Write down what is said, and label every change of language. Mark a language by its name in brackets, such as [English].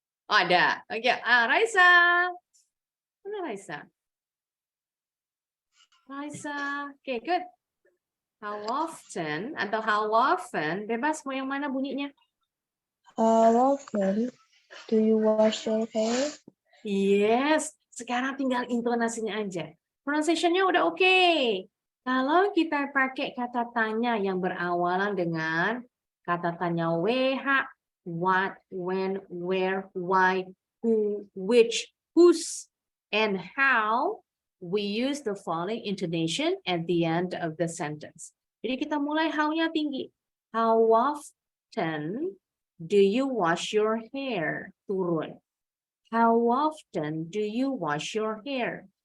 [Indonesian] Oh, ada. Oke, Raisa. Mana Raisa? Raisa. Oke, good. How often atau how often bebas mau yang mana bunyinya? [English] How often do you wash your hair? [Indonesian] Yes, sekarang tinggal intonasinya aja. Pronunciation-nya udah oke. Kalau kita pakai kata tanya yang berawalan dengan kata tanya WH, [English] what, when, where, why, who, which, whose, and how, we use the following intonation at the end of the sentence. [Indonesian] Jadi kita mulai how-nya tinggi. [English] How often do you wash your hair? [Indonesian] Turun. [English] How often do you wash your hair?